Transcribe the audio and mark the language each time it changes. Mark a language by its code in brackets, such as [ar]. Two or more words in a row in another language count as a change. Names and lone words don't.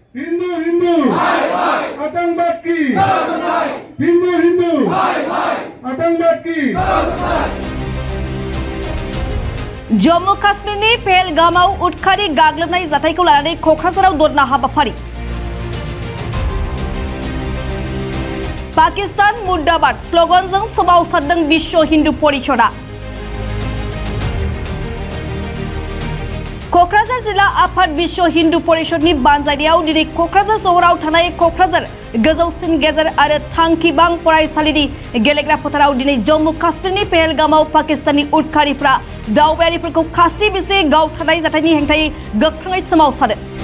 [hi] हिंदू हिंदू आतंकवाद की हिंदू हिंदू आतंकवाद की [brx] जम्मू काश्मीरनि पहलगामाव उदखारि गाग्लोबनाय जाथायखौ लानानै क'क्राझाराव धरना हाबाफारि [hi] पाकिस्तान मुर्दाबाद [brx] स्ल'गानजों सोमावसारदों विश्व हिन्दु परिषदआ क'क्राझार जिल्ला आफाद विश्व हिन्दु परिषदनि बानजायनायाव दिनै क'क्राझार सहराव थानाय क'क्राझार गोजौसिन गेजेर आरो थांखिबां फरायसालिनि गेलेग्रा फोथाराव दिनै जम्मु काश्मीरनि पहलगामाव पाकिस्ताननि उदखारिफ्रा दावबायारिफोरखौ खास्रि बिस्रि गावथारनाय जाथायनि हेंथायै गोख्रोङै सोमावसारो।